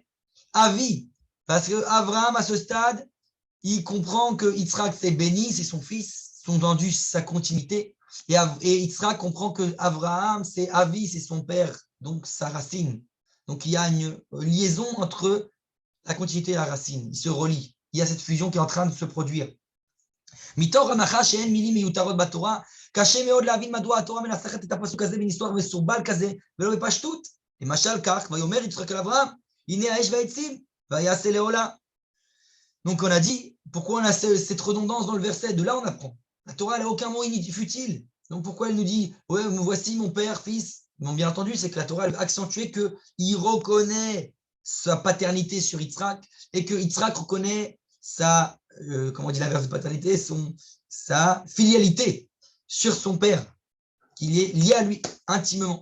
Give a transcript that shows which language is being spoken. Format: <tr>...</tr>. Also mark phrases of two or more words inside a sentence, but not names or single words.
<fr>Avi, parce que Abraham, à ce stade, il comprend que Yitzhak, c'est béni, c'est son fils, sont vendus sa continuité. Et Yitzhak comprend que Abraham, c'est Avi, c'est son père, donc sa racine. Donc il y a une liaison entre la continuité et la racine. Ils se relient. Il y a cette fusion qui est en train de se produire.</fr> <he>מתוך הנחה שאין מילים מיותרות בתורה, קשה מאוד להבין מדוע התורה מנסחת את הפסוק הזה בניסוח מסורבל כזה ולא בפשטות. למשל כך, ויאמר יצחק אל אברהם, הנה האש והעצים, ויעשה לעולה.</he> <fr>Donc on a dit, pourquoi on a cette redondance dans le verset? De là on apprend. La Torah, elle n'a aucun mot futile. Donc pourquoi elle nous dit, ouais, voici mon père, fils? Non, bien entendu, c'est que la Torah, elle a accentué qu'il reconnaît sa paternité sur Yitzhak et que Yitzhak reconnaît sa, comment on dit l'inverse de paternité, sa filialité sur son père, qu'il est lié à lui intimement.</fr>